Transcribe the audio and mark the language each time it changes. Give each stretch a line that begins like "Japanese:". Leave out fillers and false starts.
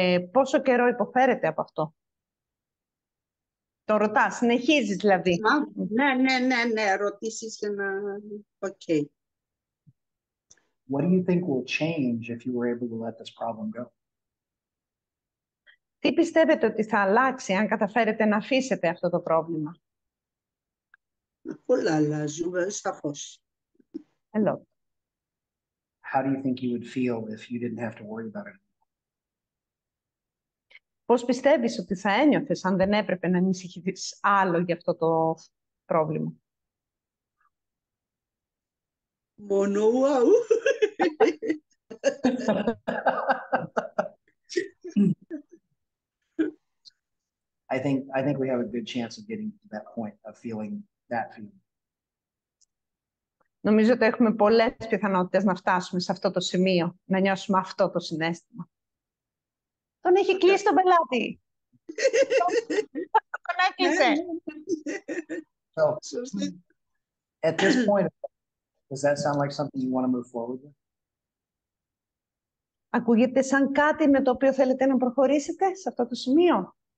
Greek: Πόσο καιρό υποφέρετε από αυτό. Το ρωτάς, συνεχίζεις δηλαδή. Ναι, ερωτήσεις για να... Okay.
English: What do you think will change if you were able to let this problem go?
Greek: Τι πιστεύετε ότι θα αλλάξει αν καταφέρετε να αφήσετε αυτό το πρόβλημα. Πολλά αλλάζουν, σαφώς.
English: Hello. How do you think you would feel if you didn't have to worry about it?
Greek: Πώς πιστεύεις ότι θα ένιωθες αν δεν έπρεπε να ανησυχείς άλλο για αυτό το πρόβλημα. Μόνο wow.
English: I think we have a good chance of getting to that point of feeling that feeling.
Greek: Νομίζω ότι έχουμε πολλές πιθανότητες να φτάσουμε σε αυτό το σημείο, να νιώσουμε αυτό το συναίσθημα. Τον έχει κλείσει τον πελάτη. Τον έκλεισε.
English: So, at this point, does that sound like something you want to move forward with?
Greek: Ακούγεται σαν κάτι με το οποίο θέλετε να προχωρήσετε σε αυτό το σημείο.